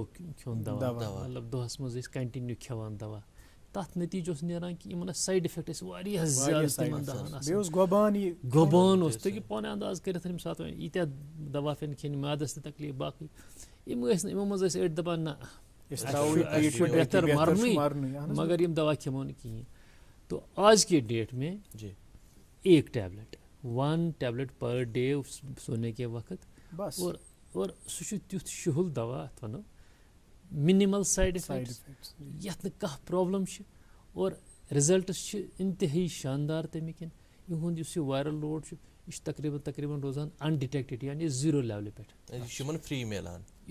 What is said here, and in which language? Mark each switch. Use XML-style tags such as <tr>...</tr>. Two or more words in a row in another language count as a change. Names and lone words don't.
<ks>کھیوٚن دوا مطلب دۄہس منٛز ٲسۍ کنٹِنیوٗ کھٮ۪وان دوا تَتھ نٔتیٖجہٕ اوس نیران کہِ یِمن ٲسۍ</ks> <en>side effect</en> <ks>ٲسۍ واریاہ زیادٕ تِمن دَوہن آسان گۄبان اوس تُہۍ ہیٚکِو پانہٕ انداز کٔرِتھ ییٚمہِ ساتہٕ وۄنۍ ییٖتیاہ دوا پیٚن کھٮ۪نۍ میادس تہِ تکلیٖف باقٕے یِم ٲسۍ نہٕ یِمو منٛز ٲسۍ أڑۍ دپان نہ اَسہِ چھُ بہتر مرنُے مگر یِم دوا کھٮ۪مو نہٕ کِہیٖنۍ</ks> <ur>تو آز کے ڈیٹ میں ایک ٹیبلٹ 1 ٹیبلٹ</ur> <en>per day</en> <ur>سونے کے وقت</ur> <ks>اور سُہ چھُ تیُتھ شُہُل دوا اَتھ وَنو</ks> <en>minimal side effects</en> <ks>یَتھ نہٕ کانٛہہ پرابلم چھِ اور رِزلٹٕس چھِ اِنتہٲیی شاندار تَمِکۍ یِہُنٛد یُس یہِ</ks> <en>viral load</en> <ks>چھُ یہِ چھُ تقریٖباً روزان اَنڈِٹیکٹِڈ یعنی 0 لیولہِ پٮ۪ٹھ یہِ چھُ یِمن فرٛی میلان</ks>